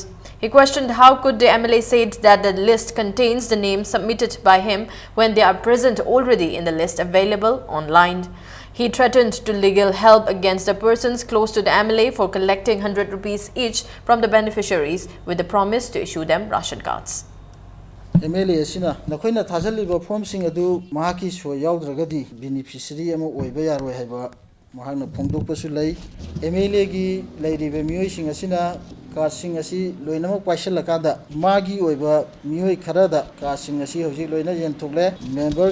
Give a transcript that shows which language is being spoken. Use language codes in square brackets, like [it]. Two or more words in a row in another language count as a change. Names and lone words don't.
[en] He questioned how could the MLA said that the list contains the names submitted by him when they are present already in the list available online. He threatened to legal help against the persons close to the MLA for collecting 100 rupees each from the beneficiaries with the promise to issue them ration cards. [mni] MLA asina nakoina thajaliba form sing adu mahaki so yaudradagi beneficiary ama oiba yaroi haiba mahakna phongdokpasu lei MLA gi leiribe mioi sing asina card sing asi loinamak paisalakada magi oiba mioi kharada card sing asi hojik loina yenthokle member